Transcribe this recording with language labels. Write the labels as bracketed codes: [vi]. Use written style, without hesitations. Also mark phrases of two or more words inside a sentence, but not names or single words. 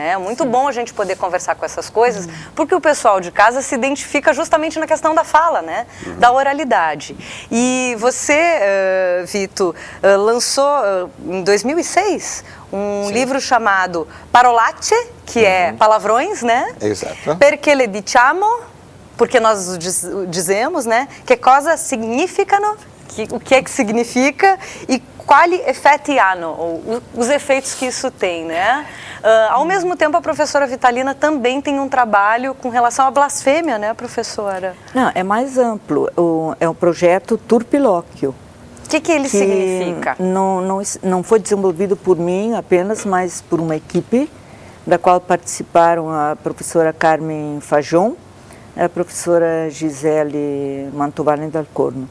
[pt] É muito bom a gente poder conversar com essas coisas, porque o pessoal de casa se identifica justamente na questão da fala, né? Da oralidade. E você, Vito, lançou em 2006 um livro chamado Parolacce, que é palavrões, né? Exato. [it] Perché le diciamo, [pt] porque nós dizemos, né? [it] Que cosa significano, [pt] o que é que significa e [it] quali effetti hanno, [pt] os efeitos que isso tem, né? Ao mesmo tempo, a professora Vitalina também tem um trabalho com relação à blasfêmia, né, professora? Não, é mais amplo. É um projeto Turpilóquio. O que ele significa? Não foi desenvolvido por mim apenas, mas por uma equipe da qual participaram a professora Carmen Fajon e a professora Gisele Mantovani dal Corno.